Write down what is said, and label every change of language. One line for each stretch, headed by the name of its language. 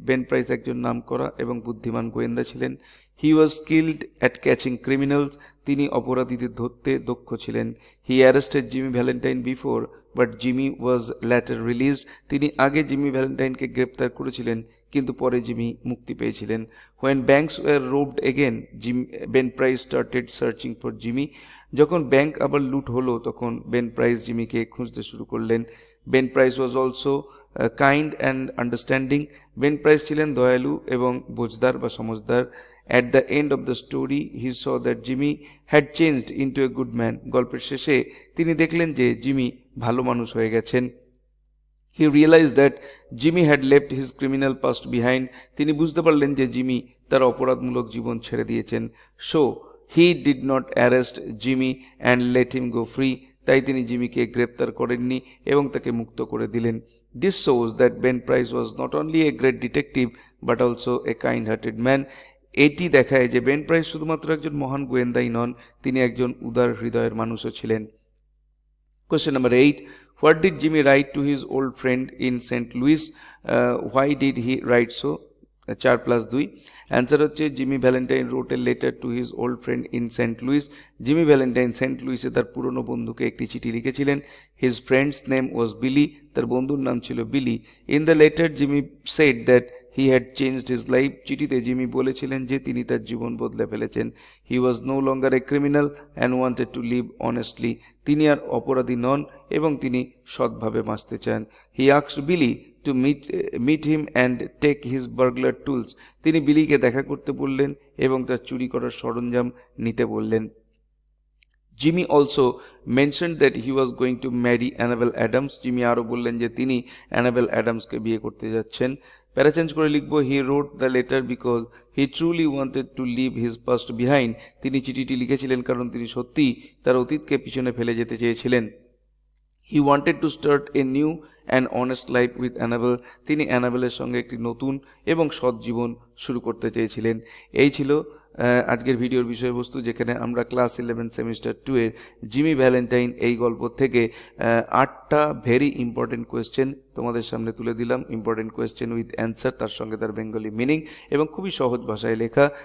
Bangla: Ben price একজন নামকরা এবং বুদ্ধিমান গোয়েন্দা ছিলেন।
English: He was skilled at catching criminals.
Bangla: তিনি অপরাধীদের ধরতে দক্ষ ছিলেন।
English: He arrested Jimmy Valentine before but Jimmy was later released.
Bangla: তিনি আগে জিমি ভ্যালেন্টাইনকে গ্রেপ্তার করেছিলেন কিন্তু পরে জিমি মুক্তি পেয়েছিলেন।
English: When banks were robbed again, Ben Price started searching for Jimmy.
Bangla: যখন ব্যাংক আবার লুট হলো তখন বেন প্রাইস জিমিকে খুঁজতে শুরু করলেন।
English: Ben Price was also kind and understanding.
Bangla: Ben price ছিলেন দয়ালু এবং বোঝদার বা সমঝদার।
English: At the end of the story, he saw that Jimmy had changed into a good man.
Bangla: গল্পের শেষে তিনি দেখলেন যে জিমি ভালো মানুষ হয়ে গেছেন।
English: He realized that Jimmy had left his criminal past behind.
Bangla: তিনি বুঝতে পারলেন যে জিমি তার অপরাধমূলক জীবন ছেড়ে দিয়েছেন।
English: So he did not arrest Jimmy and let him go free.
Bangla: তাই তিনি জিমিকে গ্রেপ্তার করেননি এবং তাকে মুক্ত করে দিলেন।
English: This shows that Ben Price was not only a great detective but also a kind-hearted man.
Bangla: এটি দেখায় যে বেন প্রাইস শুধুমাত্র একজন মহান গোয়েন্দাই নন, তিনি একজন উদার হৃদয়ের মানুষও ছিলেন।
English: Question number 8. What did Jimmy write to his old friend in St. Louis? Why did he write so? 4+2. Answer হচ্ছে Jimmy Valentine wrote a letter to his old friend in St. Louis.
Bangla: Jimmy Valentine Saint লুইসে তার পুরনো বন্ধুকে একটি চিঠি লিখেছিলেন।
English: His friend's name was Billy.
Bangla: তার বন্ধুর নাম ছিল বিলি।
English: In the letter, Jimmy said that he had changed his life.
Bangla: চিঠিতে জিমি বলেছিলেন যে তিনি তার জীবন বদলে ফেলেছেন।
English: He was no longer a criminal and wanted to live honestly.
Bangla: তিনি আর অপরাধী নন এবং তিনি সৎভাবে বাঁচতে চান।
English: He asked Billy to meet him and take his burglar tools.
Bangla: তিনি বিলিকে দেখা করতে বললেন এবং তার চুরি করার সরঞ্জাম নিতে বললেন।
English: Jimmy also mentioned that he was going to marry Annabel Adams.
Bangla: Jimmy আরও বললেন যে তিনি অ্যানাবেল অ্যাডামসকে বিয়ে করতে যাচ্ছেন। প্যারাচেঞ্জ করে লিখব,
English: he wrote the letter because he truly wanted to leave his past behind.
Bangla: তিনি চিঠিটি লিখেছিলেন কারণ তিনি সত্যিই তার অতীতকে পিছনে ফেলে যেতে চেয়েছিলেন।
English: He wanted to start a new and honest life with Annabel.
Bangla: তিনি অ্যানাবেলের সঙ্গে একটি নতুন এবং সৎ জীবন শুরু করতে চেয়েছিলেন। এই ছিল আজকের ভিডিওর বিষয়বস্তু, যেখানে আমরা ক্লাস 11 সেমিস্টার 2 এর জিমি ভ্যালেন্টাইন এই গল্প থেকে 8টা ভেরি ইম্পর্টেন্ট কোয়েশ্চেন তোমাদের সামনে তুলে দিলাম। ইম্পর্টেন্ট কোয়েশ্চেন উইথ অ্যান্সার, তার সঙ্গে তার বেঙ্গলি মিনিং এবং খুবই সহজ ভাষায় লেখা।